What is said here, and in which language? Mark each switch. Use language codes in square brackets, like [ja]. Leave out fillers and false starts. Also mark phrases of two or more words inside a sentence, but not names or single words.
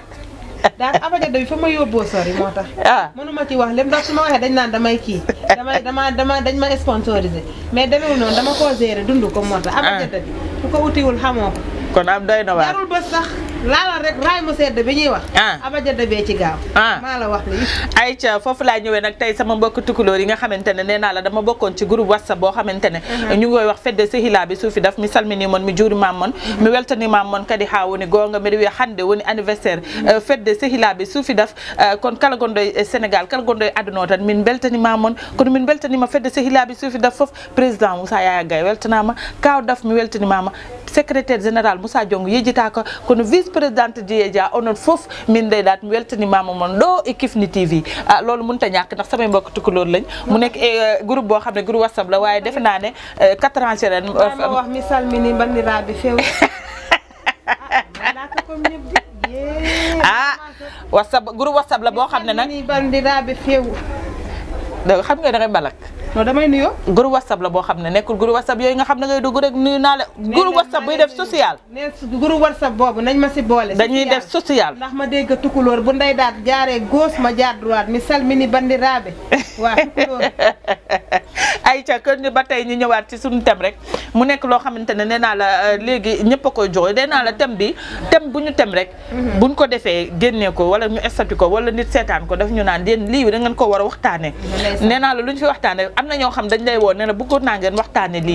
[wo] daal abajada bi fa ma yóbboo sori moo tax mënuma ci wax lépp ndax su ma waxee dañ naan damay kii dañ ma sponsorisé mais demeewul noonu dama koo gérer dund ko moo tax abajada bi ku ko utiwul xamoo ko kon am doy na waar jarul bës sax laalal rek raay mu sedd bi ñuy wax abajada bee ci gaaw maa la wax li ayca foofu laa ñëwee nag tey sama mbokk tukulóor yi nga xamante ne nee naa la dama bokkoon ci groupe WhatsApp boo xamante ne ñu ngi koy wax [ff] fedde sehilaaɓe suufi daf mi salmini moon mi juurima moon mi weltanima moon kadi ha woni gonga mbiɗa wiya hande woni anniversaire fedde sehilaaɓe suufi daf kono kala gonɗo e Sénégal kala gonɗo e aduna o tan min beltanima moon kono min beltanima fedde sehilaaɓe suufi daf foof président Moussa Yaya Gaye weltanama kaw daf mi weltanimama secrétaire général Moussa Diongo yejitaka kono vice présidente Dieye Dia onon fof min deyɗat mi weltanimama moon ɗo e Kifne TV [wo] loolu mënut a ñàkk ndax samay mbokk tukulóor lañ mu nekk groupe boo xam ne groupe WhatsApp la waaye defe naa ne 4 ans ren ma wax [ff] mi salmini bandiraɓe fewɓe [wo] WhatsApp groupe WhatsApp la boo xam ne nag [ff] bandiraɓe few [wo] xam nga da ngay balak non damay nuyoo groupe WhatsApp la boo xam ne nekkul groupe WhatsApp yooyu nga xam ne ngay dugg rek nuyu naa la groupe WhatsApp buy def social ne groupe WhatsApp boobu nañ ma si boole dañuy def social ndax ma dégg tukulóor bu ndey daat jaaree gauche ma jaar droite [ff] mi salmini bandiraɓe [wo] waa tukulóor ayca kër ñu ba tey ñu ñëwaat ci suñu thème rek mu nekk loo xamante ne nee naa la léegi ñëpp a koy joxe nee naa la thème bi thème bu ñu thème rek buñ ko defee génnee ko wala ñu estati ko wala nit seetaan ko daf ñu naan yéen lii da ngeen ko war a waxtaane nee naa la lu ñu fi waxtaane am na ñoo xam dañ lay woo nee na bëggoon naa ngeen waxtaane lii